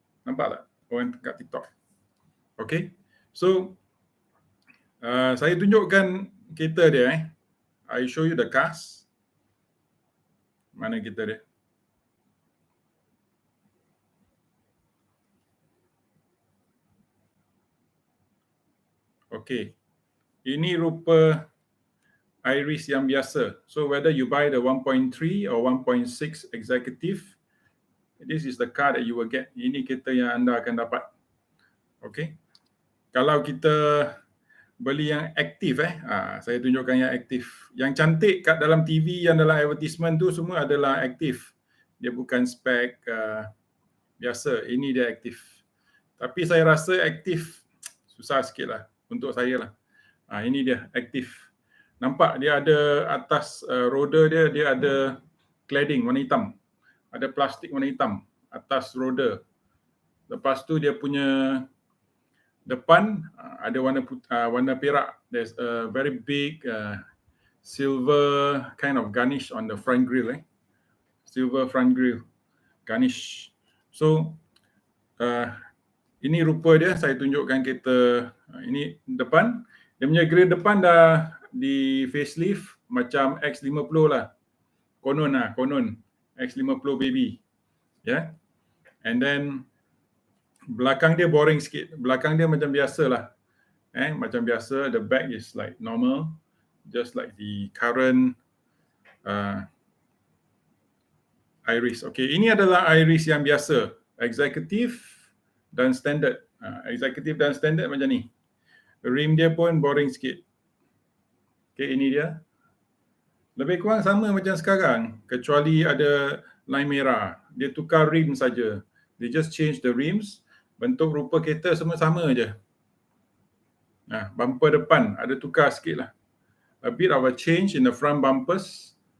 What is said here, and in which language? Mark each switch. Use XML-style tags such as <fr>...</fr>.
<ms>Nampak tak orang kat TikTok? Okay. So saya tunjukkan kereta dia</ms> <en>I show you the cars.</en> <ms>Mana kereta dia? Okay. Ini rupa Iris yang biasa.</ms> <en>So whether you buy the 1.3 or 1.6 executive, this is the car that you will get.</en> <ms>Ini kereta yang anda akan dapat. Okay. Kalau kita beli yang aktif saya tunjukkan yang aktif. Yang cantik kat dalam TV, yang dalam advertisement tu semua adalah aktif. Dia bukan spek biasa. Ini dia aktif. Tapi saya rasa aktif susah sikit lah untuk saya lah. Ini dia aktif. nampak dia ada atas roda dia ada cladding warna hitam. Ada plastik warna hitam atas roda. Lepas tu dia punya depan ada warna perak.</ms> <en>There's a very big silver kind of garnish on the front grille. Silver front grille garnish.</en> <ms>So ini rupa dia, saya tunjukkan kereta ini depan. Dia punya grill depan dah di facelift macam X50 lah. Konon X50 baby. Yeah. And then belakang dia boring sikit. Belakang dia macam biasa lah. Macam biasa,</ms> <en>the back is like normal. Just like the current iriz.</en> <ms>Okay, ini adalah iriz yang biasa. Executive dan standard. Executive dan standard macam ni. Rim dia pun boring sikit. Okay, ini dia. Lebih kurang sama macam sekarang. Kecuali ada line merah. Dia tukar rim saja.</ms> <en>They just change the rims.</en> <ms>Bentuk rupa kereta semua sama je. Bumper depan ada tukar sikit lah.</ms> <en>A bit of a change in the front bumpers.</en>